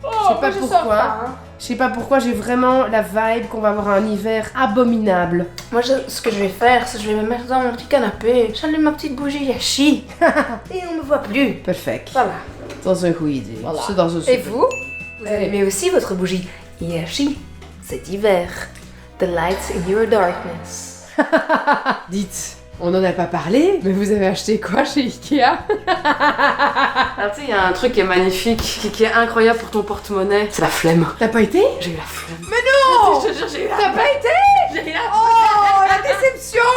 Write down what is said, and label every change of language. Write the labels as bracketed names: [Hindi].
[French] Je sais pas pourquoi. Je sais pas pourquoi, j'ai vraiment la vibe qu'on va avoir un hiver abominable. Moi, ce que je vais faire, c'est que je vais me mettre dans mon petit canapé, j'allume ma petite bougie Yashi et on me voit plus. [English] Perfect. [French] Voilà. [Dutch] Dat is een goede idee. [French] Voilà. C'est dans un Et vous aimez aussi votre bougie Yashi cet hiver. [English] The lights in your darkness. [French] Dites, on n'en a pas parlé, mais vous avez acheté quoi chez Ikea? Alors tu sais, il y a un truc qui est magnifique, qui est incroyable pour ton porte-monnaie. C'est la flemme. T'as pas été? J'ai eu la flemme. Mais non! Je te jure, j'ai eu la T'as pas été? J'ai eu la Oh, la déception!